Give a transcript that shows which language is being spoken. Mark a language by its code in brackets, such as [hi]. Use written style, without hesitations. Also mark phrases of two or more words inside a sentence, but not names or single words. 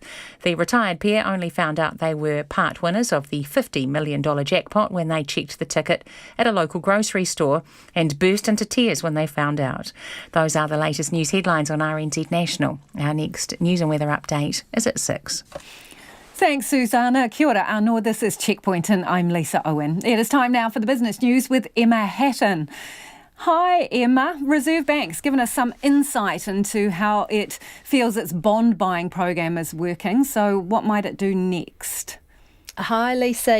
[en] The retired pair only found out they were part winners of the $50 million jackpot when they checked the ticket at a local grocery store and burst into tears when they found out. Those are the latest news headlines on RNZ National. Our next news and weather update is at 6. Thanks, Susanna. [mi] Kia ora anō. [en] This is Checkpoint and I'm Lisa Owen. It is time now for the business news with Emma Hatton. Hi, Emma. Reserve Bank's given us some insight into how it feels its bond buying program is working. So what might it do next? Hi, Lisa.